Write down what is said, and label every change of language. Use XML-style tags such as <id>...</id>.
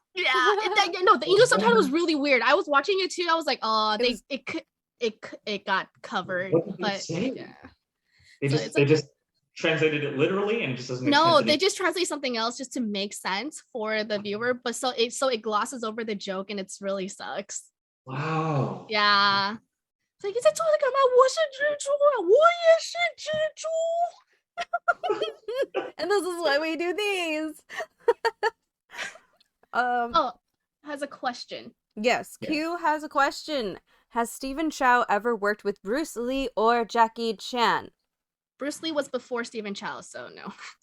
<en>Yeah, the English subtitle was really weird. I was watching it too. I was like, oh, it got covered. What did they But say? yeah, They just translated it literally and it just doesn't make sense. No, they just translate something else just to make sense for the viewer. But so it glosses over the joke and it's really sucks. Wow. Yeah.</en> <zh>It's like, 你在做这干嘛？我是蜘蛛啊，我也是蜘蛛。</zh> <en>And this is why we do these. Has a question. Yes, Q has a question. Has Stephen Chow ever worked with Bruce Lee or Jackie Chan? Bruce Lee was before Stephen Chow, so no.</en>